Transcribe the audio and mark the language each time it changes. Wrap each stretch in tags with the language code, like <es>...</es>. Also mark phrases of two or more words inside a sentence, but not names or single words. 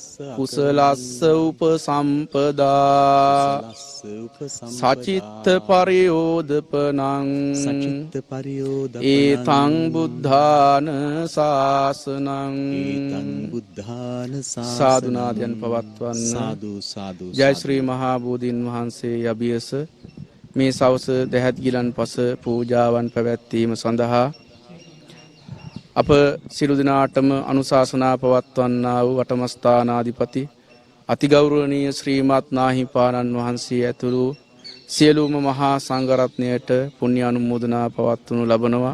<pi>කුසලස්ස උපසම්පදා සචිත්ත පරියෝදපනං සචිත්ත පරියෝදපනං ඒතං බුද්ධාන ශාසනං ඒතං බුද්ධාන</pi> <si>සාදු නාදයන් පවත්වන්න. සාදු සාදු ජය ශ්‍රී මහා බෝධීන් වහන්සේ යබියස මේ සවස දැහැත් ගිලන් පස පූජාවන් පැවැත්වීම සඳහා අප සියලු දෙනාටම අනුශාසනා පවත්වන්නා වූ වටමස්ථානාධිපති අතිගෞරවනීය ශ්‍රීමත් නාහිපාණන් වහන්සේ ඇතුළු සියලුම මහා සංඝරත්නයට පුණ්‍ය අනුමෝදනා පවත්වනු ලබනවා.</si>